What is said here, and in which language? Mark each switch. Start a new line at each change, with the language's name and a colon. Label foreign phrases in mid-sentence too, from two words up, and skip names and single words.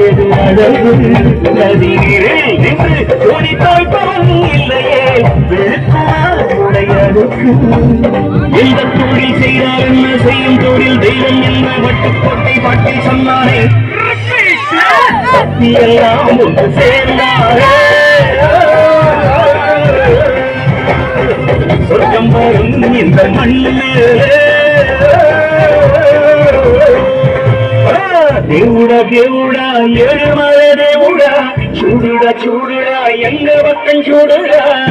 Tamil: நதிகளில் நின்று துணி தோய்ப்பவன் இல்லையே எந்த தொழில் செய்தால் என்ன செய்யும் தொழில் தெய்வம் என்ன வட்டுக்கோட்டை பாட்டில் சொன்னாரே சக்தி எல்லாம் ஒன்று சேர்ந்தாரே சொர்க்கம் வரும் இந்த மண்ணிலே
Telugu: దేవుడా దేవుడా ఏడుమల దేవుడా చూడుడా చూడుడా
Tamil: எங்க பக்கம்
Telugu: చూడుడా